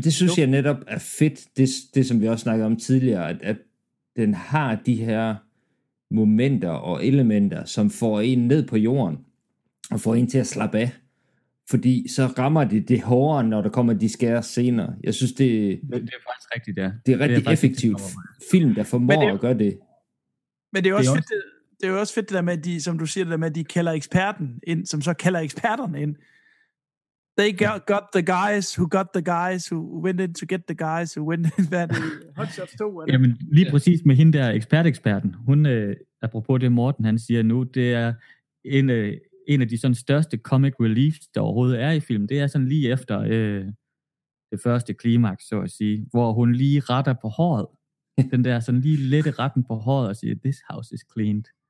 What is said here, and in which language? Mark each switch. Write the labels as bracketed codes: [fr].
[da] Jamen, det synes jeg netop er fedt, det som vi også snakkede om tidligere, at den har de her momenter og elementer, som får en ned på jorden, og får en til at slappe af, fordi så rammer det hårdere, når der kommer de skære senere. Jeg synes, det... Men det er faktisk rigtigt, ja. Det er rigtig effektivt film, der formår at gøre det. Men det er også fedt, det er også fedt, det der med, de, som du siger, det der med, at de kalder eksperten ind, som så kalder eksperterne ind. [en] They got the guys who got the guys who went in to get the guys who went in. [da] Hvad er det? Hot Shots 2, eller? Jamen, lige præcis med hende der, eksperten. Hun, apropos det Morten, han siger nu, det er en af de sådan største comic reliefs, der overhovedet er i filmen, det er sådan lige efter det første klimaks, så at sige, hvor hun lige retter på håret, den der sådan lige lette retten på håret, og siger, [en] this house is cleaned.